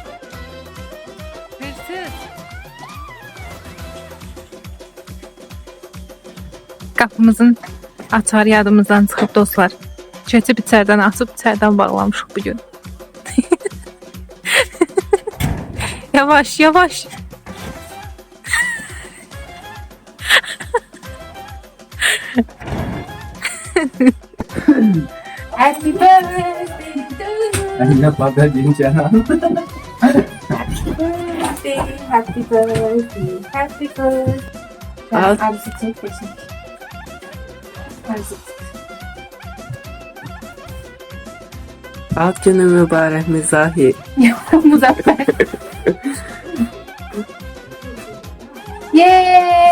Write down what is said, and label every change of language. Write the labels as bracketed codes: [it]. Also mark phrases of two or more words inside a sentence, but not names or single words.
[az] Qapımızın açarı yadımızdan çıxıb dostlar. Keçib içərdən açıb içərdən bağlamışıq bugün. Yavaş, yavaş. [en] Happy birthday to you. Happy birthday, happy birthday. [az] Ad günü mübarək Müzahir. Muzaffer. Yay!